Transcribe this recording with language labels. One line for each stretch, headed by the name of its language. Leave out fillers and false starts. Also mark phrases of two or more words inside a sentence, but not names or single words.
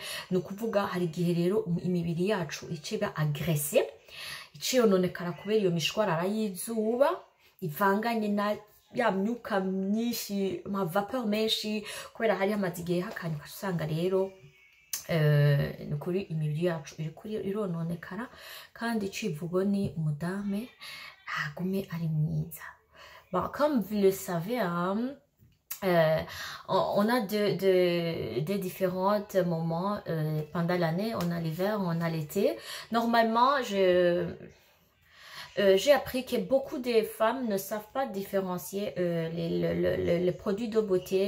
Rundi: Ni ukuvuga hari igihe rero imibiri yacu iciba agrese iciyononekara kubera iyo mishwarara y'izuba ivanganye na ya myuka myinshi ma vapeur menshi kubera hari hamaze igihe hakanyuka usanga rero nukuri imibiri yacu irononekara kandi icivugo ni umudame agume ari mwiza.
French: Bon, comme vous le savez, on a des différents moments pendant l'année. On a l'hiver, on a l'été. Normalement, j'ai appris que beaucoup de femmes ne savent pas différencier les produits de beauté.